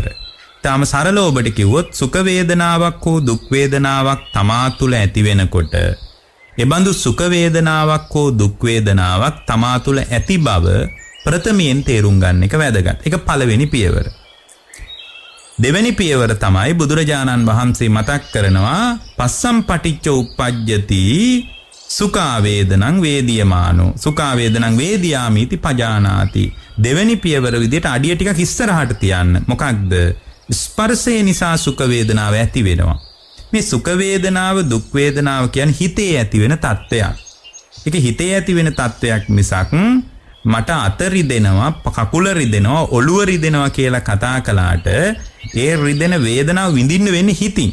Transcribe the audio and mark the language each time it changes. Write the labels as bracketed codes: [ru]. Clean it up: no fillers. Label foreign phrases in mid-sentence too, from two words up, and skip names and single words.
[si] තාම සරල ඔබට කිව්වොත් සුඛ වේදනාවක් හෝ දුක් වේදනාවක් තමා තුළ ඇති වෙනකොට, එබඳු සුඛ වේදනාවක් හෝ දුක් වේදනාවක් තමා තුළ ඇති බව ප්‍රථමයෙන් තේරුම් ගන්න එක වැදගත්. ඒක පළවෙනි පියවර. දෙවෙනි පියවර තමයි බුදුරජාණන් වහන්සේ මතක් කරනවා [pi] පස්සම් පටිච්ච උප්පජ්ජති සුඛා වේදනං වේදියමානෝ සුඛා වේදනං වේදියාමිති පජානාති. [si] දෙවෙනි පියවර විදිහට අඩිය ටිකක් ඉස්සරහට තියන්න. මොකක්ද? ස්පර්ශය නිසා සුඛ වේදනාව ඇති වෙනවා. මේ සුඛ වේදනාව දුක් වේදනාව කියන්නේ හිතේ ඇති වෙන තත්ත්වයක්. ඒක හිතේ ඇති වෙන තත්ත්වයක් මිසක් මට අත රිදෙනවා කකුල රිදෙනවා ඔළුව රිදෙනවා කියලා කතා කළාට ඒ රිදෙන වේදනාව විඳින්න වෙන්නේ හිතින්.